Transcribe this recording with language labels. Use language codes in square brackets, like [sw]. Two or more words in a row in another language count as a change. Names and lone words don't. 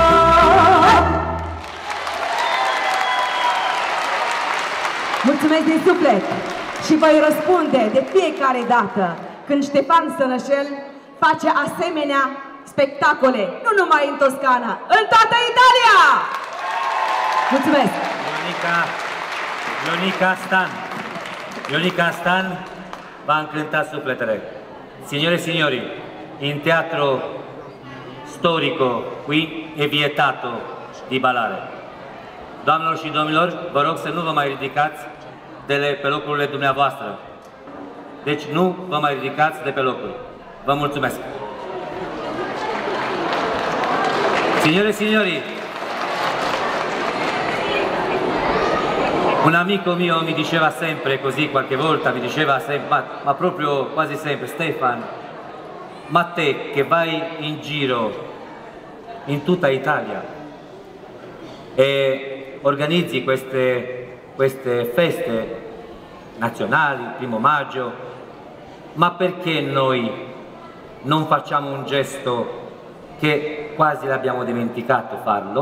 [ro] Mulțumesc din suflet și voi răspunde de fiecare dată când Ștefan Sănășel face asemenea spectacole, nu numai în Toscana, în toată Italia! Mulțumesc! Ionica Stan va încânta sufletele. [it] Signore e signori, in teatro storico qui è vietato di ballare. [ro] Doamnelor și domnilor, vă rog să nu vă mai ridicați pe locurile dumneavoastră. Deci nu vă mai ridicați de pe locuri. Vă mulțumesc. [it] Signore e signori, un amico mio mi diceva sempre così, qualche volta mi diceva sempre, ma proprio quasi sempre, Stefan, ma te che vai in giro in tutta Italia e organizzi queste feste nazionali, primo maggio, ma perché noi non facciamo un gesto che quasi l'abbiamo dimenticato farlo?